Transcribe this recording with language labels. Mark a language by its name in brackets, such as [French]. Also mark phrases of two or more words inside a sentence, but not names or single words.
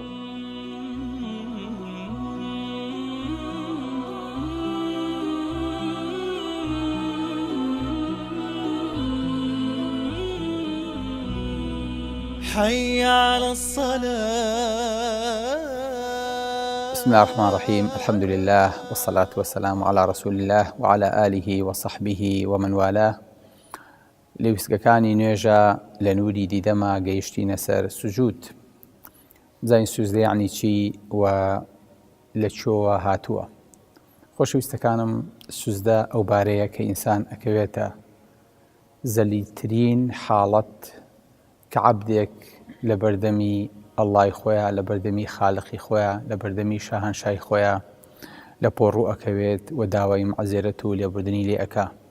[Arabic] حي على الصلاة. بسم الله الرحمن الرحيم. الحمد لله والصلاة والسلام على رسول الله وعلى آله وصحبه ومن والاه. [Central Kurdish] لویسگەکانی نوێژە لە نووری دیدەما گەیشتینە سەر سوجود. بزانین سوجدە یعنی چی و لە چۆوە هاتووە. خۆشەویستەکانم، سوجدە ئەو بارەیە کە ئینسان ئەکەوێتە زەلیلترین حاڵەت کە عەبدێک لە بەردەمی ئەڵڵای خۆیان، لە بەردەمی خالقی خۆیان، لە بەردەمی شاهەنشای خۆیان لە پۆڕوو ئەکەوێت و داوای مەعزێرەت و لێبوردنی لێ ئەکا.